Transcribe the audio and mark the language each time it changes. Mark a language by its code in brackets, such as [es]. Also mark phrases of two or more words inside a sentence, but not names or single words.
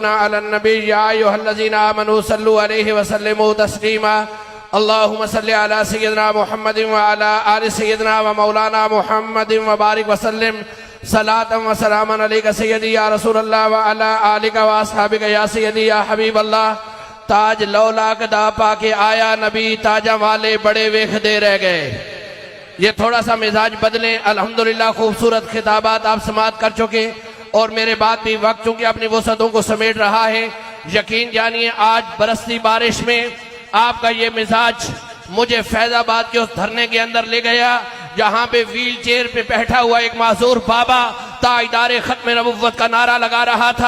[ar] على النبي يا أيها الذين آمنوا صلوا عليه وسلموا تسليما اللهم صل على سيدنا محمد وعلى آل سيدنا ومولانا محمد وبارك وسلم صلاة وسلاما عليك سيدي يا رسول الله وعلى آلك وأصحابك يا سيدي يا حبيب الله [pa] تاج لولاک دا پاکے آیا نبی تاجہ والے بڑے ویکھ دے رہ گئے. [ur] یہ تھوڑا سا مزاج بدلیں. الحمدللہ خوبصورت خطابات آپ سماعت کر چکے اور میرے بعد بھی وقت چونکہ اپنی وسعتوں کو سمیٹ رہا ہے. یقین جانیے آج برستی بارش میں آپ کا یہ مزاج مجھے فیض آباد کے اس دھرنے کے اندر لے گیا جہاں پہ ویل چیئر پہ بیٹھا ہوا ایک معذور بابا تاجدار ختم نبوت کا نعرہ لگا رہا تھا.